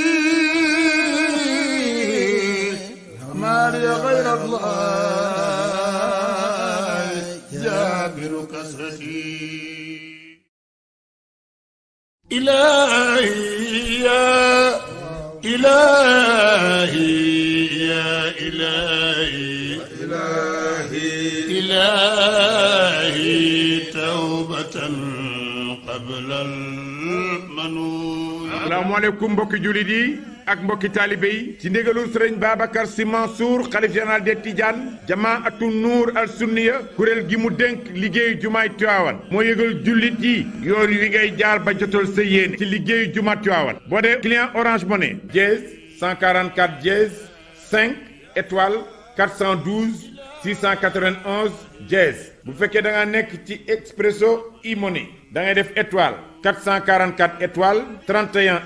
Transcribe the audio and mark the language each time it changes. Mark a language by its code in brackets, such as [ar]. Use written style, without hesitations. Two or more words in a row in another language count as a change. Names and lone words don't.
[ar] ما لي غير الله جابر كسرتي إلهي يا إلهي يا إلهي إلهي توبة قبل المنون. [wo] asalaamaaleykum mbokki jullit yi ak mbokki taalibe yi ci ndigalul sëriñ Babacar Sy Mansour xalif [fr] général des Tidianes [wo] jamaatu nuur al sunniya kuréel gi mu dénk liggéeyu jumaay Tiwaawan moo yëgal jullit yi yoon wi ngay jaar ba jotal sa yéene ci liggéeyu jumaa Tiwaawan boo dee client Orange Money [fr] dièse 144 dièse 5 étoile 412 691 dièse [wo] bu fekkee da nga nekk ci Expresso e-money da ngay def [fr] étoile 444 étoile 31